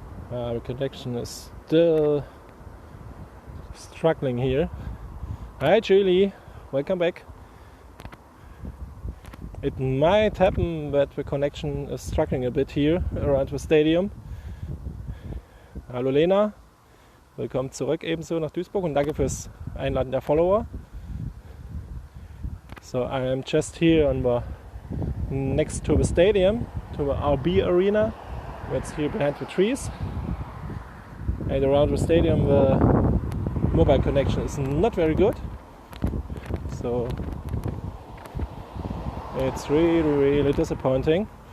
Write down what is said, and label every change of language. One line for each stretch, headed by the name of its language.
English: The connection is still struggling here. Hi Julie, welcome back. It might happen that the connection is struggling a bit here around the stadium.
German: Hallo Lena, willkommen zurück ebenso nach Duisburg und danke fürs Einladen der Follower.
English: So I am just here on the next to the stadium, to the RB arena. That's here behind the trees. And around the stadium the mobile connection is not very good. So it's really disappointing.